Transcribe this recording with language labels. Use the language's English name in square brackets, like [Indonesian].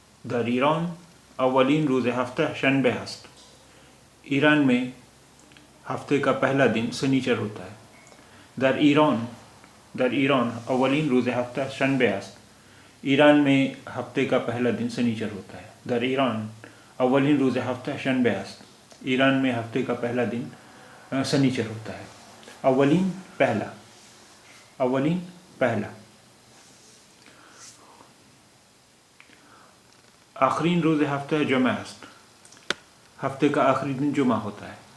[Persian] در ایران اولین روز ہفتہ شنبه است. [Urdu] ایران میں ہفتے کا پہلا دن سنیچر ہوتا ہے. [Persian] در ایران اولین روز ہفتہ شنبه است. [Urdu] ایران میں ہفتے کا پہلا دن سنیچر ہوتا ہے. [Persian] در ایران اولین روز ہفتہ شنبه است. [Urdu] ایران میں ہفتے کا پہلا دن سنیچر ہوتا ہے. اولین پہلا، اولین پہلا. [Persian] آخرین روز ہفتہ جمعہ است. [Urdu] ہفتے کا آخری دن جمعہ ہوتا ہے.